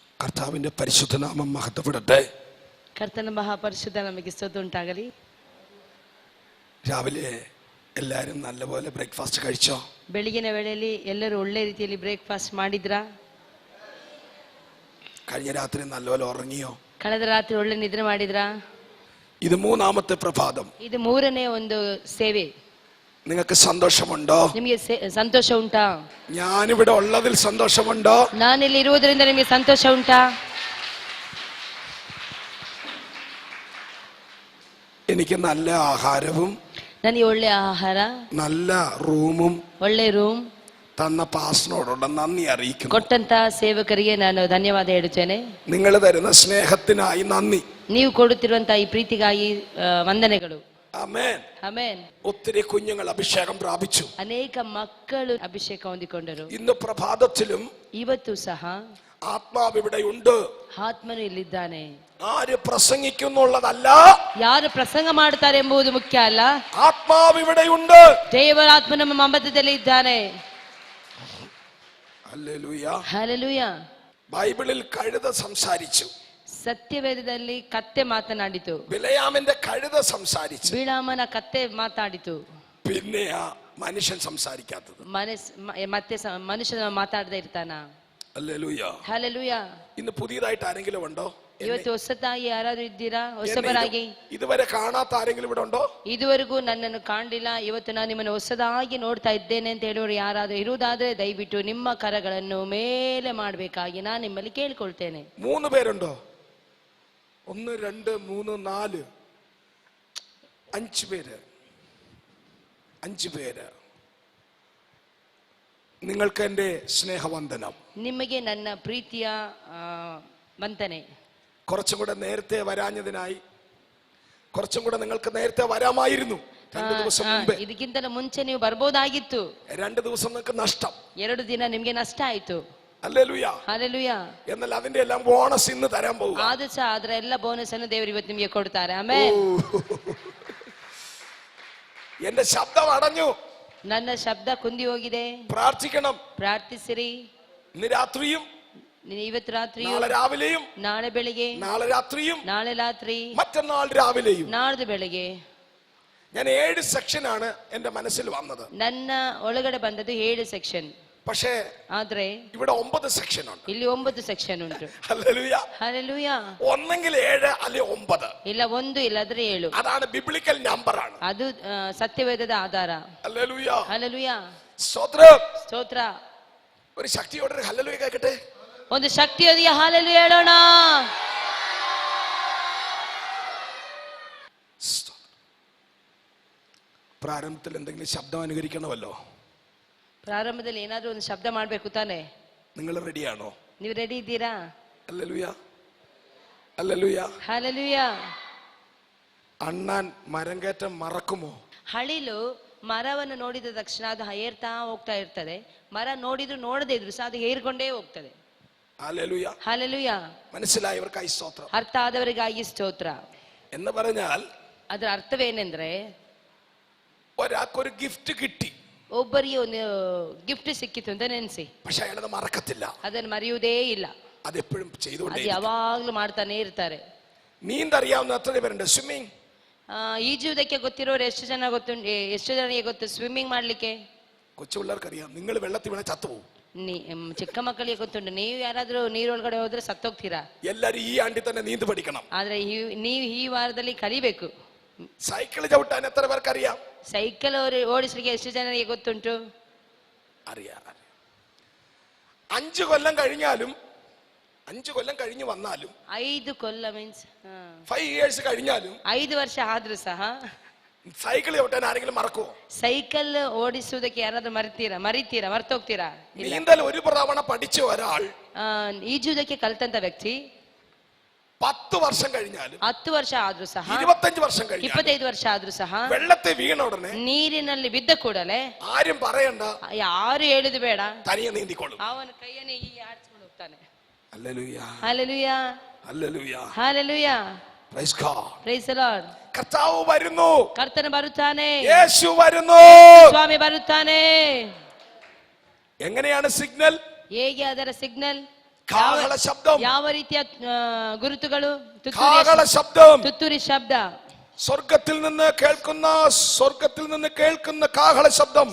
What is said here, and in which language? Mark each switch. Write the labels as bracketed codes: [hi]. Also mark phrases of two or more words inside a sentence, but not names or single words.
[ml] കർത്താവിന്റെ പരിശുദ്ധനാമം മഹത്വപ്പെടട്ടെ. [kn] ಕರ್ತನ ಮಹಾಪರಿಶುದ್ಧ ನಮಗೆ ಸ್ತೋತ್ರ ಉಂಟಾಗಲಿ. [ml] രാവിലെ എല്ലാരും നല്ലപോലെ ബ്രേക്ക്ഫാസ്റ്റ് കഴിച്ചോ? [kn] ಬೆಳಗಿನ ವೇಳೆಯಲ್ಲಿ ಎಲ್ಲರೂ ಒಳ್ಳೆ ರೀತಿಯಲ್ಲಿ ಬ್ರೇಕ್ಫಾಸ್ಟ್ ಮಾಡಿದ್ರಾ? [ml] കഴിഞ്ഞ രാത്രി നല്ലപോലെ ഉറങ്ങിയോ? [kn] ಕಳೆದ ರಾತ್ರಿ ಒಳ್ಳೆ ನಿದ್ರೆ ಮಾಡಿದ್ರಾ? [ml] ഇത് മൂന്നാമത്തെ പ്രഭാതം. [kn] ಇದು ಮೂರನೇ ಒಂದು ಸೇವೆ. [ml] നിങ്ങൾക്ക് സന്തോഷമുണ്ടോ? [kn] ನಿಮಗೆ ಸಂತೋಷ ಉಂಟಾ? [ml] ഞാനിവിടെ ഉള്ളതിൽ സന്തോഷമുണ്ടോ? [kn] ನಾನಿಲ್ಲಿ ಇರುವುದರಿಂದ ನಿಮಗೆ ಸಂತೋಷ ಉಂಟಾ? [ml] എനിക്ക് നല്ല ആഹാരവും [kn] ನನಗೆ ಒಳ್ಳೆ ಆಹಾರ, [ml] നല്ല റൂമും [kn] ಒಳ್ಳೆ ರೂಮ್ [ml] തന്ന പാസ്റ്ററിനോടുള്ള നന്ദി അറിയിക്കുന്നു. [kn] ಕೊಟ್ಟಂತ ಸೇವಕರಿಗೆ ನಾನು ಧನ್ಯವಾದ ಹೇಳುತ್ತೇನೆ. [ml] നിങ്ങൾ തരുന്ന സ്നേഹത്തിനായി നന്ദി. [kn] ನೀವು ಕೊಡುತ್ತಿರುವಂತಹ ಈ ಪ್ರೀತಿಗಾಗಿ ವಂದನೆಗಳು. [ml] ആമേൻ [kn] ಆಮೆನ್. [ml] ഒത്തിരി കുഞ്ഞുങ്ങൾ അഭിഷേകം പ്രാപിച്ചു. [kn] ಅನೇಕ ಮಕ್ಕಳು ಅಭಿಷೇಕ ಹೊಂದಿಕೊಂಡರು. [ml] ഇന്ന് പ്രഭാതത്തിലും [kn] ಇವತ್ತು ಸಹ [ml] ആത്മാവ് ഇവിടെയുണ്ട്. [kn] ಆತ್ಮನು ಇಲ್ಲಿದ್ದಾನೆ. [ml] ആര് പ്രസംഗിക്കുന്നുള്ളതല്ല, [kn] ಯಾರು ಪ್ರಸಂಗ ಮಾಡುತ್ತಾರೆ ಎಂಬುದು ಮುಖ್ಯ ಅಲ್ಲ. [ml] ആത്മാവ് ഇവിടെയുണ്ട്. [kn] ದೇವರ ಆತ್ಮ ನಮ್ಮ ಮಧ್ಯದಲ್ಲಿ ಇದ್ದಾನೆ. [ml] ഹല്ലേലൂയ. [kn] ಹಲ್ಲೆಲೂಯ. [ml] ബൈബിളിൽ കഴുത സംസാരിച്ചു. [kn] ಸತ್ಯವೇದದಲ್ಲಿ ಕತ್ತೆ ಮಾತನಾಡಿತು. [ml] ബിലയാമിന്റെ കഴുത സംസാരിച്ചു. [kn] ಬಿಳಾಮನ ಕತ್ತೆ ಮಾತಾಡಿತು. [ml] പിന്നെ ആ മനുഷ്യൻ സംസാരിക്കാത്തത്. [kn] ಮತ್ತೆ ಮನುಷ್ಯನ ಮಾತಾಡದೆ ಇರ್ತಾನ. [ml] ഹല്ലേലൂയ. [kn] ಹಲ್ಲೆಲೂಯ. [ml] ഇന്ന് പുതിയതായിട്ട് ആരെങ്കിലും ഉണ്ടോ? [kn] ಇವತ್ತು ಹೊಸತಾಗಿ ಯಾರಾದ್ರೂ ಇದ್ದೀರಾ? ಹೊಸಬರಾಗಿ [ml] ഇതുവരെ കാണാത്ത ആരെങ്കിലും ഇവിടെ ഉണ്ടോ? [kn] ಇದುವರೆಗೂ ನನ್ನನ್ನು ಕಾಣಲಿಲ್ಲ, ಇವತ್ತು ನಾನು ನಿಮ್ಮನ್ನು ಹೊಸದಾಗಿ ನೋಡ್ತಾ ಇದ್ದೇನೆ ಅಂತ ಹೇಳುವರು ಯಾರಾದ್ರೂ ಇರುವುದಾದ್ರೆ ದಯವಿಟ್ಟು ನಿಮ್ಮ ಕರಗಳನ್ನು ಮೇಲೆ ಮಾಡಬೇಕಾಗಿ ನಾನು ನಿಮ್ಮಲ್ಲಿ ಕೇಳ್ಕೊಳ್ತೇನೆ. [ml] 3 പേരുണ്ടോ? 1 2 3 4 5 പേര്. 5 പേര്. നിങ്ങൾക്ക് എന്റെ സ്നേഹവന്ദനം. [kn] ನಿಮಗೆ ನನ್ನ ಪ್ರೀತಿಯ ವಂದನೆ. [ml] കുറച്ചും കൂടെ നേരത്തെ വരാഞ്ഞതിനായി, കുറച്ചും കൂടെ നിങ്ങൾക്ക് നേരത്തെ വരാമായിരുന്നു. 2 ദിവസം മുമ്പേ. [kn] ಇದಕ್ಕಿಂತ ಮುಂಚೆ ನೀವು ಬರ್ಬೋದಾಗಿತ್ತು. [ml] 2 ദിവസം നിങ്ങൾക്ക് നഷ്ടം. [kn] 2 ದಿನ ನಿಮ್ಗೆ ನಷ್ಟ ಆಯ್ತು. [ml] ഹല്ലേലൂയ. [kn] ಹಲ್ಲೆಲೂಯ. [ml] എന്നാൽ അതിന്റെ എല്ലാം ബോണസ് ഇന്ന് തരാൻ പോകുക. [kn] ಆದ್ರೂ ಸಹ ಅದರ ಎಲ್ಲ ಬೋನಸ್ ಅನ್ನು ದೇವರು ಇವತ್ತು ನಿಮಗೆ ಕೊಡ್ತಾರೆ. ಆಮೆನ್. [ml] എന്റെ ശബ്ദം അടഞ്ഞു. [kn] ನನ್ನ ಶಬ್ದ ಕುಂದಿ ಹೋಗಿದೆ. [ml] പ്രാർത്ഥിക്കണം. [kn] ಪ್ರಾರ್ಥಿಸಿರಿ. [ml] ഇന്ന് രാത്രിയും, [kn] ಇವತ್ತು ರಾತ್ರಿಯೂ, [ml] നാളെ രാവിലെയും, [kn] ನಾಳೆ ಬೆಳಿಗ್ಗೆ, [ml] നാളെ രാത്രിയും, [kn] ನಾಳೆ ರಾತ್ರಿ, [ml] മറ്റന്നാൾ രാവിലെയും. [kn] ನಾಳ್ದು ಬೆಳಿಗ್ಗೆ. [ml] ഞാൻ 7 സെക്ഷനാണ് എന്റെ മനസ്സിൽ വന്നത്. [kn] ನನ್ನ ಒಳಗಡೆ ಬಂದದ್ದು 7 ಸೆಕ್ಷನ್. [ml] പക്ഷേ [kn] ಆದ್ರೆ [ml] ഇവിടെ 9 സെക്ഷൻ ഉണ്ട്. [kn] ಇಲ್ಲಿ 9 ಸೆಕ್ಷನ್ ಉಂಟು. [ml] ഹല്ലേലൂയ. [kn] ಹಲ್ಲೆಲೂಯ. [ml] ഒന്നെങ്കിൽ 7 അല്ലെ 9. [kn] ಇಲ್ಲ 1 ಇಲ್ಲದ್ರೆ 7. [ml] അതാണ് [en] biblical number [ml] ആണ്. [kn] ಅದು ಸತ್ಯವೇದದ ಆಧಾರ. [ml] ഹല്ലേലൂയ. [kn] ಹಲ್ಲೆಲೂಯ. [ml] സ്തോത്രം. [kn] ಸ್ತೋತ್ರ. [ml] ഒരു ശക്തിയോടെ ഒരു ഹല്ലേലൂയ കേൾക്കട്ടെ. [kn] ಒಂದು ಶಕ್ತಿಯೊಂದಿಗೆ ಹಲ್ಲೆಲೂಯ ಹೇಳೋಣ. [ml] പ്രാരംഭത്തിൽ എന്തെങ്കിലും ശബ്ദം അനുകരിക്കണമല്ലോ. [kn] ಪ್ರಾರಂಭದಲ್ಲಿ ಏನಾದ್ರೂ ಒಂದು ಶಬ್ದ ಮಾಡ್ಬೇಕು ತಾನೆ. [ml] നിങ്ങൾ റെഡിയാണോ? [kn] ನೀವು ರೆಡಿ ಇದ್ದೀರಾ? [ml] ഹല്ലേലൂയ. ഹല്ലേലൂയ. [kn] ಹಲ್ಲೆಲೂಯ. [ml] അണ്ണാൻ മരം കയറ്റം മറക്കുമോ? [kn] ಹಳಿಲು ಮರವನ್ನು ನೋಡಿದ ತಕ್ಷಣ ಅದು ಏರ್ತಾ ಹೋಗ್ತಾ ಇರ್ತದೆ. ಮರ ನೋಡಿದ್ರು ನೋಡದೇ ಇದ್ರು ಸಹ ಅದು ಏರ್ಕೊಂಡೇ ಹೋಗ್ತದೆ. [ml] ഹല്ലേലൂയ. [kn] ಹಲ್ಲೆಲೂಯ. [ml] മനസ്സിലായവർക്കായി സ്തോത്രം. [kn] ಅರ್ಥ ಆದವರಿಗಾಗಿ ಸ್ತೋತ್ರ. [ml] എന്ന് പറഞ്ഞാൽ [kn] ಅದರ ಅರ್ಥವೇನೆಂದ್ರೆ, [ml] ഒരാൾക്കൊരു ഗിഫ്റ്റ് കിട്ടി, [kn] ಒಬ್ಬರಿಗೆ ಒಂದು ಗಿಫ್ಟ್ ಸಿಕ್ಕಿತು ಅಂತ ನೆನೆಸಿ, [ml] പക്ഷെ അയാളത് മറക്കത്തില്ല. [kn] ಅದನ್ನು ಮರೆಯುವುದೇ ಇಲ್ಲ. [ml] അതെപ്പോഴും ചെയ്തുകൊണ്ടേ. [kn] ಅದು ಯಾವಾಗ್ಲೂ ಮಾಡ್ತಾನೆ ಇರ್ತಾರೆ. [ml] നീന്തറിയാവുന്ന എത്ര പേരുണ്ട്? സ്വിമ്മിങ്. [kn] ಈಜುವುದಕ್ಕೆ ಗೊತ್ತಿರೋರು ಎಷ್ಟು ಜನರಿಗೆ ಗೊತ್ತು ಸ್ವಿಮ್ಮಿಂಗ್ ಮಾಡ್ಲಿಕ್ಕೆ? [ml] കൊച്ചു പിള്ളേർക്കറിയാം. നിങ്ങൾ വെള്ളത്തിൽ വീണ ചത്തുപോകും. [kn] ಚಿಕ್ಕ ಮಕ್ಕಳಿಗೆ ಗೊತ್ತುಂಟು. ನೀವು ಯಾರಾದ್ರೂ ನೀರೊಳಗಡೆ ಹೋದ್ರೆ ಸತ್ತೋಗ್ತೀರಾ. [ml] എല്ലാരും ഈ ആണ്ടി തന്നെ നീന്ത് പഠിക്കണം. [kn] ಆದ್ರೆ ನೀವು ಈ ವಾರದಲ್ಲಿ ಕಲಿಬೇಕು. [ml] സൈക്കിൾ ചവിട്ടാൻ എത്ര പേർക്കറിയാം? [kn] ಸೈಕಲ್ ಓಡಿಸ್ಲಿಕ್ಕೆ ಎಷ್ಟು ಜನರಿಗೆ ಗೊತ್ತುಂಟು? [ml] അറിയാം. 5 കൊല്ലം കഴിഞ്ഞാലും, 5 കൊല്ലം കഴിഞ്ഞു വന്നാലും, [kn] 5 ಕೊಲ್ಲ ಮೀನ್ಸ್ [ml] 5 years കഴിഞ്ഞാലും, [kn] 5 ವರ್ಷ ಆದ್ರೂ ಸಹ [ml] സൈക്കിൾ ചവിട്ടാൻ ആരെങ്കിലും മറക്കുമോ? [kn] ಸೈಕಲ್ ಓಡಿಸುವುದಕ್ಕೆ ಯಾರಾದ್ರೂ ಮರಿತೀರಾ? ಮರ್ತೋಗ್ತೀರಾ? [ml] നീന്തൽ ഒരു തവണ പഠിച്ച ഒരാൾ, [kn] ಈಜುವುದಕ್ಕೆ ಕಲ್ತಂತ ವ್ಯಕ್ತಿ [ml] 10 വർഷം കഴിഞ്ഞാലും, [kn] 10 ವರ್ಷ ಆದ್ರೂ ಸಹ, [ml] 25 വർഷം കഴിഞ്ഞാലും, [kn] 25 ವರ್ಷ ಆದ್ರೂ ಸಹ [ml] വെള്ളത്തെ വീണ ഉടനെ, [kn] ನೀರಿನಲ್ಲಿ ಬಿದ್ದ ಕೂಡಲೇ [ml] ആരും പറയണ്ട, [kn] ಯಾರು ಹೇಳುದು ಬೇಡ, [ml] തനിയെ നീന്തിക്കൊള്ളും. [kn] ಅವನ ಕೈಯನ್ನೇ ಹೀಗೆ ಆಡಿಸ್ಕೊಂಡು ಹೋಗ್ತಾನೆ. [ml] ഹല്ലേലൂയ. ഹല്ലേലൂയ. ഹല്ലേലൂയ. ഹല്ലേലൂയ. [en] Praise God. Praise the Lord. [ml] കർത്താവ് വരുന്നു. [kn] കർത്തൻ ബರುತ್ತಾನೆ. [ml] യേശു വരുന്നു. [kn] സ്വാമി ബರುತ್ತಾನೆ. [ml] എങ്ങനെയാണ് സിഗ്നൽ? [kn] ಹೇಗೆ ಅದರ ಸಿಗ್ನಲ್? ಕಾಹಳ ಶಬ್ದ, ಯಾವ ರೀತಿಯ ಗುರುತುಗಳು? [ml] കാഹള ശബ്ദ, [kn] ತುತ್ತೂರಿ ಶಬ್ದ, [ml] സ്വർഗത്തിൽ നിന്ന് കേൾക്കുന്ന കാഹള ശബ്ദം,